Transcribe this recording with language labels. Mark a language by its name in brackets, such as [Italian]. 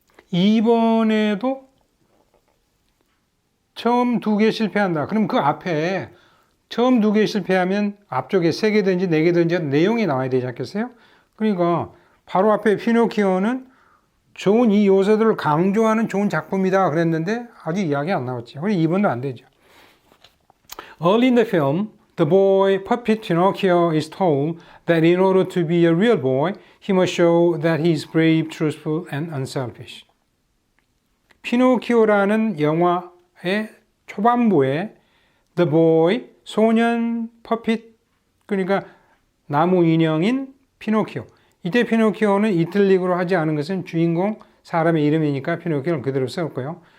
[Korean] 이번에도 처음 2개 실패한다. 그럼 그 앞에 처음 2개 실패하면 앞쪽에 3개든지 4개든지 내용이 나와야 되지 않겠어요? 그러니까 바로 앞에 피노키오는 좋은 이 요소들을 강조하는 좋은 작품이다 그랬는데 아직 이야기 안 나왔죠. 그래서 2번도 안 되죠. [English] Early in the film, the boy puppet Pinocchio is told that in order to be a real boy, he must show that he is brave, truthful, and unselfish. [Korean] 피노키오라는 영화의 초반부에 The Boy, 소년 퍼핏, 그러니까 나무 인형인 피노키오. 이때 피노키오는 이탈릭으로 하지 않은 것은 주인공 사람의 이름이니까 피노키오를 그대로 썼고요.